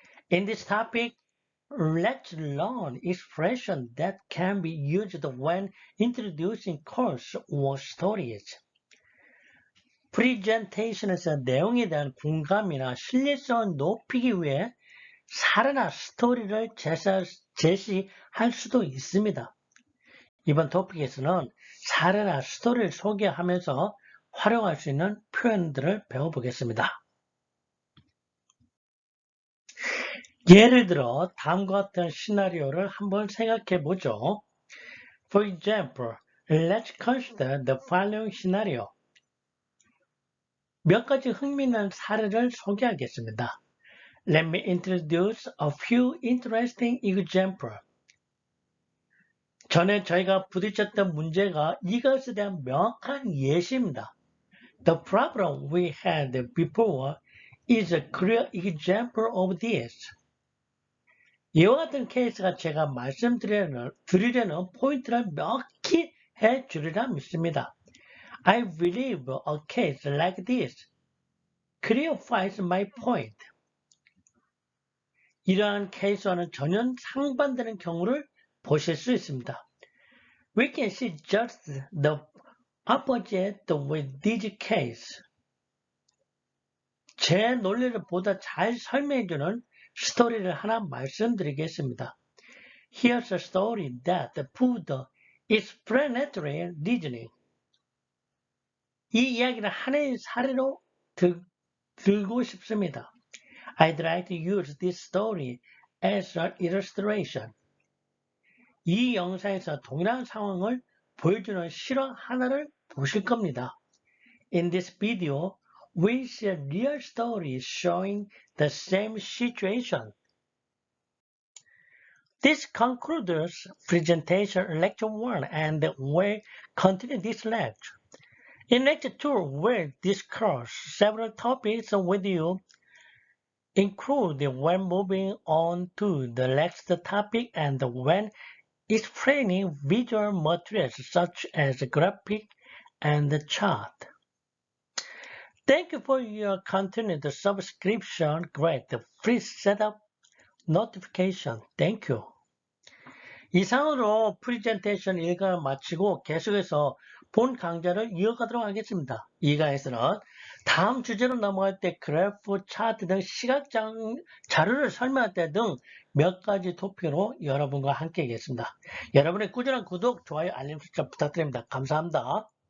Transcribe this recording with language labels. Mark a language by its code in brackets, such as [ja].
[en] In this topic, let's learn expressions that can be used when introducing course or stories. [ko] 프레젠테이션에서 내용에 대한 공감이나 신뢰성을 높이기 위해 사례나 스토리를 제시할 수도 있습니다. 이번 토픽에서는 사례나 스토리를 소개하면서 활용할 수 있는 표현들을 배워보겠습니다. 예를 들어 다음과 같은 시나리오를 한번 생각해 보죠. [en] For example, let's consider the following scenario. [ko] 몇 가지 흥미있는 사례를 소개하겠습니다. [en] Let me introduce a few interesting examples. [ko] 전에 저희가 부딪혔던 문제가 이것에 대한 명확한 예시입니다. [en] The problem we had before is a clear example of this. [ko] 이와 같은 케이스가 제가 말씀드리려는 포인트를 명확히 해주리라 믿습니다. [en] I believe a case like this clarifies my point. [ko] 이러한 케이스와는 전혀 상반되는 경우를 보실 수 있습니다. [en] We can see just the opposite with this case. [ko] 제 논리를 보다 잘 설명해주는 스토리를 하나 말씀드리겠습니다. [en] Here's a story that proved explanatory reasoning. [ko] 이 이야기를 하나의 사례로 들고 싶습니다. [en] I'd like to use this story as an illustration. [ko] 이 영상에서 동일한 상황을 보여주는 실화 하나를 보실 겁니다. [en] In this video, we see a real story showing the same situation. This concludes presentation lecture 1 and we'll continue this lecture. In lecture 2, we'll discuss several topics with you, including when moving on to the next topic and when explaining visual materials such as graphic and chart. Thank you for your continued subscription. Great. Please set up notification. Thank you. [ko] 이상으로 프리젠테이션 1강을 마치고 계속해서 본 강좌를 이어가도록 하겠습니다. 이 강에서는 다음 주제로 넘어갈 때 그래프, 차트 등 시각장 자료를 설명할 때 등 몇 가지 토픽으로 여러분과 함께 하겠습니다. 여러분의 꾸준한 구독, 좋아요, 알림 설정 부탁드립니다. 감사합니다.